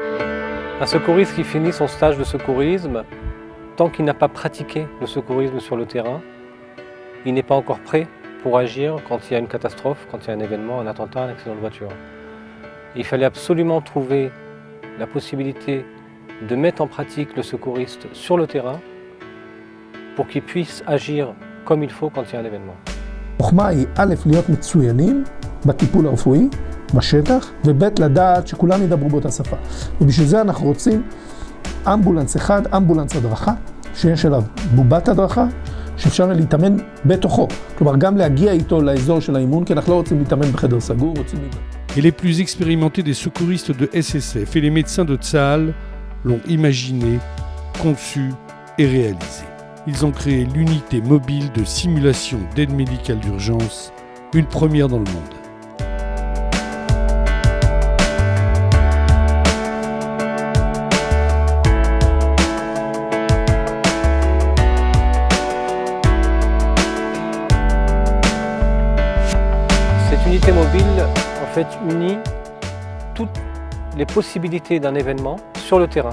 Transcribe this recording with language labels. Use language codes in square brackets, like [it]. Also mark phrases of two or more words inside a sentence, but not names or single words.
[fr] Un secouriste qui finit son stage de secourisme, tant qu'il n'a pas pratiqué le secourisme sur le terrain, il n'est pas encore prêt pour agir quand il y a une catastrophe, quand il y a un événement, un attentat, un accident de voiture. Il fallait absolument trouver la possibilité de mettre en pratique le secouriste sur le terrain pour qu'il puisse agir comme il faut quand il y a un événement. [he] החוכמה היא א', להיות מצוינים בטיפול הרפואי, בשטח, וב', לדעת שכולם ידברו באותה שפה. ובשביל זה אנחנו רוצים אמבולנס אחד, אמבולנס הדרכה, שיש עליו בובת הדרכה, שאפשר להתאמן בתוכו. כלומר, גם להגיע איתו לאזור של האימון, כי אנחנו לא רוצים להתאמן בחדר סגור, רוצים להתאמן. [fr] Et les plus expérimentés des secouristes de SSF et les médecins de Tsahal l'ont imaginé, conçu et réalisé. Ils ont créé l'unité mobile de simulation d'aide médicale d'urgence, une première dans le monde. Cette unité mobile, en fait, unit toutes les possibilités d'un événement sur le terrain.